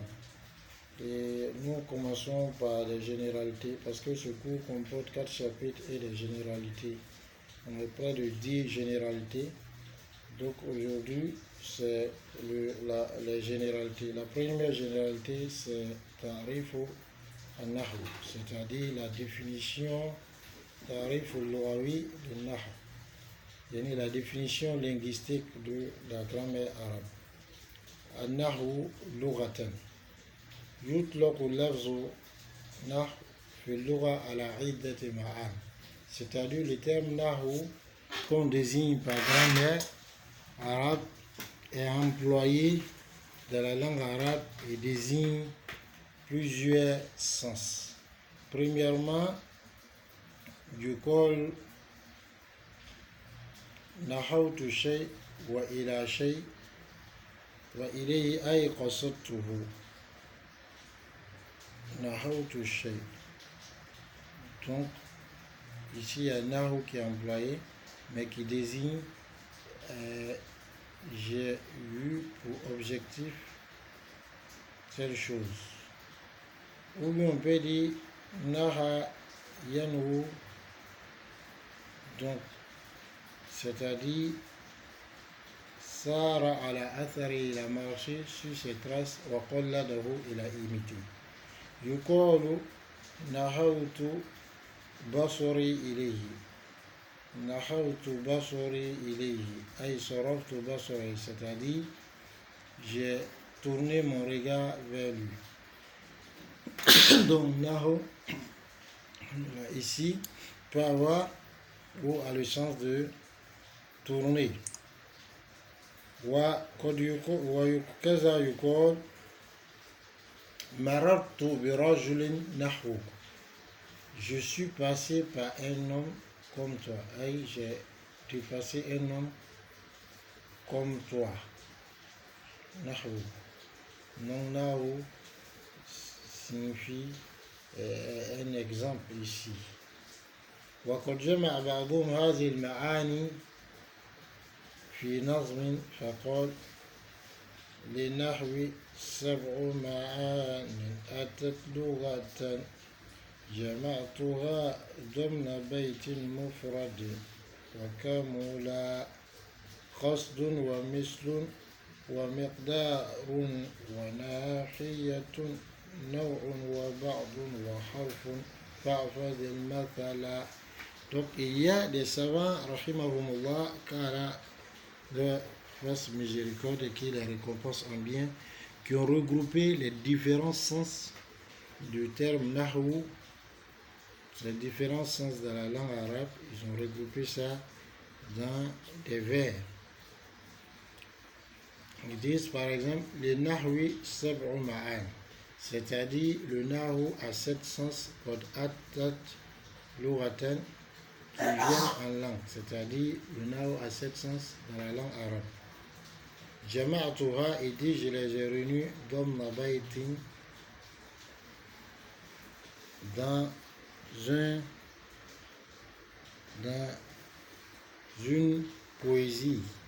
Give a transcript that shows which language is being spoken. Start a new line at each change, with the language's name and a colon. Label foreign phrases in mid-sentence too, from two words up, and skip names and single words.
French: Et nous commençons par les généralités, parce que ce cours comporte 4 chapitres et des généralités. On est près de 10 généralités. Donc aujourd'hui, c'est les généralités. La première généralité, c'est
Arabic: تعريف النحو,
French: c'est-à-dire la définition
Arabic: تعريف اللغوي
French: de Nahu, c'est-à-dire la définition linguistique de la grammaire arabe.
Arabic: النحو لغة. يطلق اللفظ نحو في اللغة على عدة معان.
French: C'est-à-dire le terme Nahu qu'on désigne par grammaire arabe est employé dans la langue arabe et désigne plusieurs sens. Premièrement,
Arabic: يقول نحوت شيء وإلى شيء وإليه أي قصدته. نحوت شيء.
French: Donc, ici il y a Nahu qui est employé, mais qui désigne j'ai eu pour objectif telle chose. Ou bien on peut dire
Arabic: نحا ينحو,
French: donc c'est-à-dire
Arabic: سار على أثر,
French: il a marché sur ses traces,
Arabic: وقلده,
French: il a imité.
Arabic: يقال نحوت بصري إليه. نحوت بصري إليه أي صرفت بصري,
French: c'est-à-dire j'ai tourné mon regard vers lui. Donc Nahu ici peut avoir ou a le sens de tourner.
Arabic: وكذا يقال مررت برجل نحوك.
French: Je suis passé par un homme comme toi. J'ai dépassé un homme comme toi. Nahu. Non, Nahu signifie un exemple ici.
Arabic: وقد جمع بعضهم هذه المعاني في نظم فقال للنحو 7 معان أتت لغة جمعتها ضمن بيت مفرد وكملا قصد ومثل ومقدار وناحية نوع وبعض وحرف فاحفظ المثل.
French: Donc il y a des savants, rahimahumullah, car leur fasse miséricorde et qui les récompense en bien, qui ont regroupé les différents sens du terme Nahu, les différents sens de la langue arabe. Ils ont regroupé ça dans des vers. Ils disent par exemple le
Arabic: النحو سبع معان,
French: c'est-à-dire le Nahu a 7 sens,
Arabic: قد أتت لغة,
French: qui viennent en langue, c'est-à-dire le Nahu a 7 sens dans la langue arabe. Jama'atuha, il dit je les ai réunis
Arabic: ضمن بيت,
French: dans une poésie.